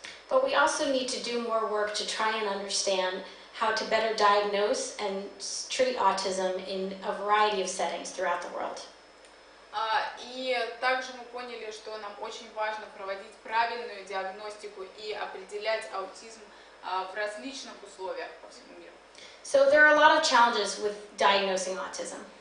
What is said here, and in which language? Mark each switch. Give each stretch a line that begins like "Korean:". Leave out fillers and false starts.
English: But we also need to do more work to try and understand how to better diagnose and treat autism in a variety of settings throughout the world.
Russian: И также мы поняли, что нам очень важно проводить правильную диагностику и определять аутизм в различных условиях по всему миру.
English: So there are a lot of challenges with diagnosing autism.